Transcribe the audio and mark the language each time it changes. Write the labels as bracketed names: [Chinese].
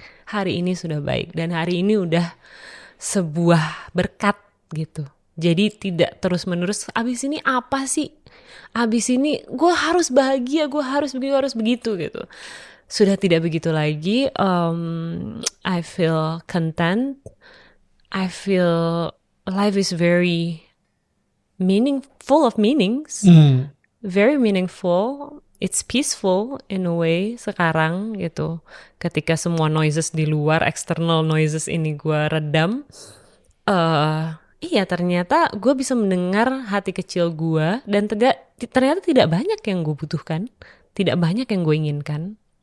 [Indonesian] Hari ini sudah baik dan hari ini udah sebuah berkat gitu. Jadi tidak terus-menerus abis ini apa sih? Abis ini gue harus bahagia, gue harus begitu, harus begitu gitu. Sudah tidak begitu lagi. [English] I feel content. I feel life is very full of meanings, very meaningful. It's peaceful in a way [Indonesian] sekarang gitu. Ketika semua noises di luar, [English] external noises [Indonesian] ini gue redam, iya ternyata gue bisa mendengar hati kecil gue dan ternyata tidak banyak yang gue butuhkan, tidak banyak yang gue inginkan.